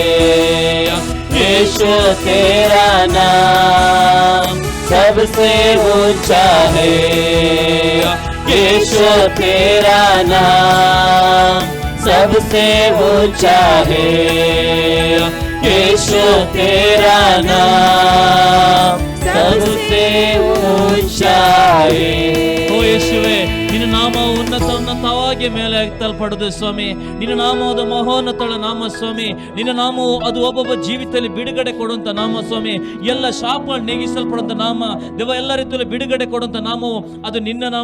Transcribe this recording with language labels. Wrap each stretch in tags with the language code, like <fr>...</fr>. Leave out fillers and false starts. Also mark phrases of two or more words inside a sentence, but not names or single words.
<hi>यीशु तेरा नाम सबसे ऊंचा है। यीशु तेरा नाम सबसे ऊंचा है। यीशु तेरा नाम सबसे ऊंचा है।</hi> <kn>ಓ ಯೇಸುವೆ, ನಿನ್ನ ನಾಮ ಉನ್ನತವಾಗಿ ಮೇಲೆ ಎತ್ತಲ್ಪಡುವುದು ಸ್ವಾಮಿ. ನಿನ್ನ ನಾಮವು ಮಹೋನ್ನತಳ ನಾಮ ಸ್ವಾಮಿ. ನಿನ್ನ ನಾಮವು ಅದು ಒಬ್ಬೊಬ್ಬ ಜೀವಿತದಲ್ಲಿ ಬಿಡುಗಡೆ ಕೊಡುವಂತ ನಾಮ ಸ್ವಾಮಿ. ಎಲ್ಲ ಶಾಪ ನೆಗಿಸಲ್ಪಡುವಂತ ನಾಮ ದೇವ, ಎಲ್ಲ ರೀತಿಯಲ್ಲಿ ಬಿಡುಗಡೆ ಕೊಡುವಂತ ನಾಮವು ಅದು ನಿನ್ನ ನಾಮ.</kn>